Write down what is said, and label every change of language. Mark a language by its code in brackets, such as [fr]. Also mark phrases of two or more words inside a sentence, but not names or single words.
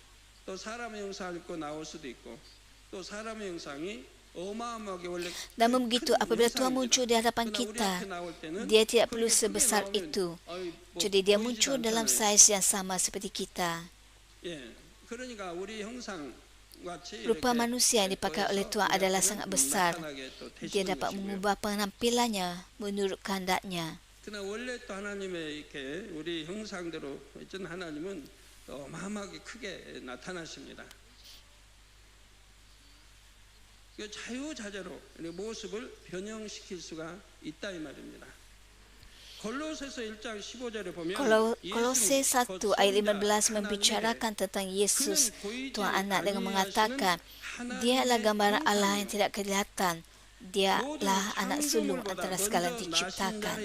[ms] Namun begitu, apabila Tuhan muncul di hadapan kita, dia tidak perlu sebesar itu. Jadi dia muncul dalam saiz yang sama seperti kita. Rupa manusia yang dipakai oleh Tuhan adalah sangat besar. Dia dapat mengubah penampilannya menurut kehendaknya. [ko] 그러나 원래 또 하나님의 이렇게 우리 형상대로 전 하나님은 어마어마하게 크게 나타나십니다. 그 자유자재로 모습을 변형시킬 수가 있다 이 말입니다. [ms] Kolose 1 ayat 15 membicarakan tentang Yesus, Tuhan Anak, dengan mengatakan, Dia adalah gambaran Allah yang tidak kelihatan. Dialah anak sulung antara segala diciptakan.